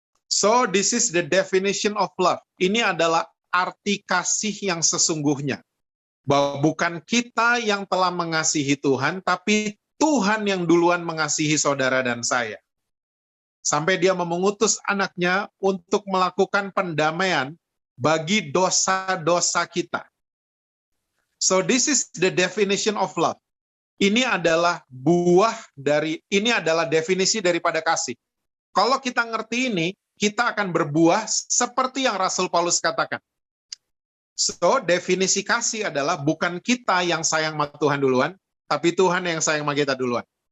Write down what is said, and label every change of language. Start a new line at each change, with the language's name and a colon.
English: So, this is the definition of love.
Indonesian: Ini adalah arti kasih yang sesungguhnya. Bahwa bukan kita yang telah mengasihi Tuhan, tapi Tuhan yang duluan mengasihi saudara dan saya. Sampai dia mengutus anaknya untuk melakukan pendamaian bagi dosa-dosa kita.
English: So this is the definition of love.
Indonesian: Ini adalah ini adalah definisi daripada kasih. Kalau kita ngerti ini, kita akan berbuah seperti yang Rasul Paulus katakan. So, definisi kasih adalah bukan kita yang sayang sama Tuhan duluan, tapi Tuhan yang sayang sama kita duluan.